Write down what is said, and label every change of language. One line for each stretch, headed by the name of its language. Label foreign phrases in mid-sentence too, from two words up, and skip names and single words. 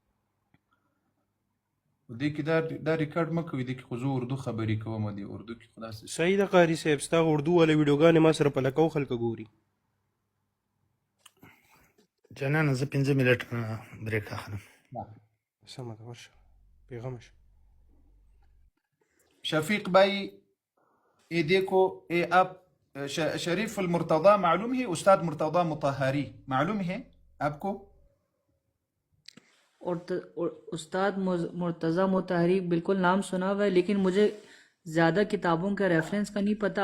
Pashto: دې کې دا ریکارډ مکوې دې کې خو زه اردو خبرې کوم دې اردو کې خلاص صحیح دا قاری صاحب ستا اردو والا ویډیوګانې ما سره په لکو خلک ګوري. جنان زه 15 منټ بریک اخلم. سمه ده ورشه پیغام شه.
Urdu: شفیق بھائی یہ دیکھو یہ آپ شریف المرتضی معلوم ہے؟ استاد مرتضی مطہری معلوم ہے آپ کو؟ استاد مرتضی مطہری بالکل نام سنا ہوا ہے لیکن مجھے زیادہ کتابوں کا ریفرنس کا نہیں پتا.